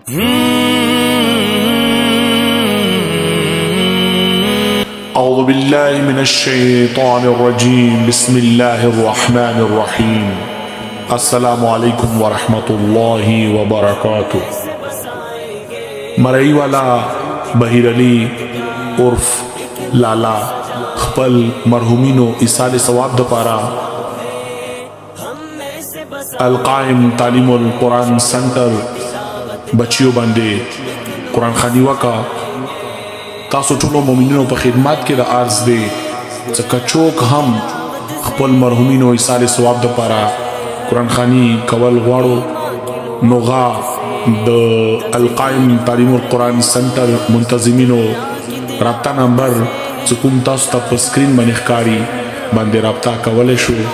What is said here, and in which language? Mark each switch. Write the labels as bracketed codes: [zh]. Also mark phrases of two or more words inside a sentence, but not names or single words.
[ar] اعوذ باللہ من الشیطان الرجیم بسم اللہ الرحمن الرحیم السلام علیکم ورحمۃ اللہ وبرکاتہ. [ps] مرئی والا بہیر علی عرف لالا خپل مرحومینو ایصال ثواب دپارا القائم تعلیم القرآن سنٹر بچیو باندے قرآن خانی وکا تاسو ټولو مومنینو په خدمات کې د عرض دی ځکه چوک هم خپل مرحومینو ایصال ثواب دپاره قرآن خانی کول غواړو نو غا د القائم تعلیم القرآن سنټر منتظمینو رابطه نمبر چې کوم تاسو ته په سکرین باندې ښکاري باندې رابطه کولی شو.